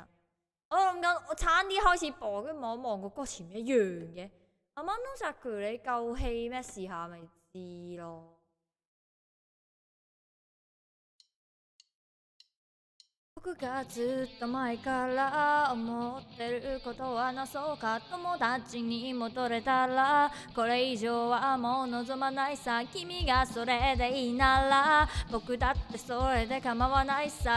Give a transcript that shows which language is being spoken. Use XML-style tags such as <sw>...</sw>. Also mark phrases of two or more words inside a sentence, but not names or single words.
<yue>我諗緊，我差啲開始播，跟住望一望個歌詞唔一樣嘅。阿媽 no Jack，你夠氣咩？試下咪知咯。</yue> <ja>僕がずっと前から思ってることは話そうか。友達に戻れたらこれ以上はもう望まないさ。君がそれでいいなら僕だってそれで構わないさ。</ja>